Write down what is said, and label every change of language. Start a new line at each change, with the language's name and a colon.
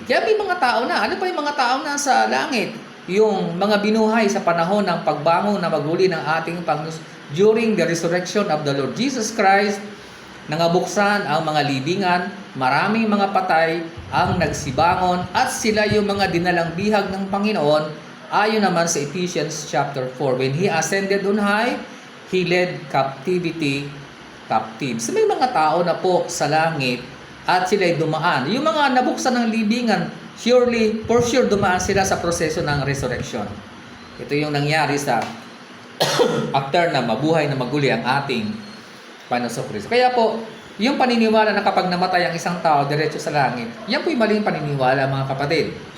Filipino: Kaya may mga tao na, ano pa yung mga tao na sa langit? Yung mga binuhay sa panahon ng pagbangon na maguli ng ating Panginoon
English: during the resurrection of the Lord Jesus Christ.
Filipino: Nangabuksan ang mga libingan, maraming mga patay ang nagsibangon at sila yung mga dinalang bihag ng Panginoon ayon naman sa Ephesians chapter 4.
English: When He ascended on high, He led captivity captive.
Filipino: So may mga tao na po sa langit at sila'y dumaan. Yung mga nabuksan ng libingan,
English: surely, for sure
Filipino: dumaan sila sa proseso ng resurrection. Ito yung nangyari sa after na mabuhay na maguli ang ating Panginoon Kristo. Kaya po, yung paniniwala na kapag namatay ang isang tao diretso sa langit, yan po yung maling paniniwala mga kapatid.